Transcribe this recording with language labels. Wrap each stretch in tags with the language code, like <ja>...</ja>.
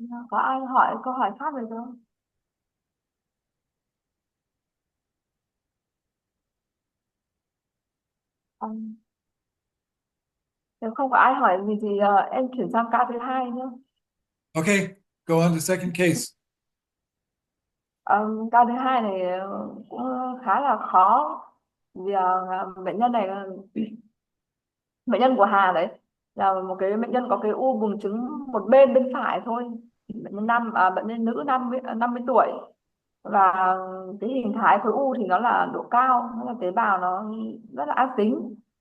<vi>Có ai hỏi câu hỏi khác được không? Nếu không có ai hỏi gì thì em chuyển sang ca thứ hai nhé.</vi> <en>Okay, go on to second case.</en> <vi>Ca thứ hai này cũng khá là khó vì bệnh nhân này bệnh nhân của Hà đấy là một cái bệnh nhân có cái u buồng trứng một bên bên phải thôi, bệnh nhân nữ 50 tuổi, và cái hình thái khối u thì nó là độ cao, nó là tế bào nó rất là ác tính.</vi>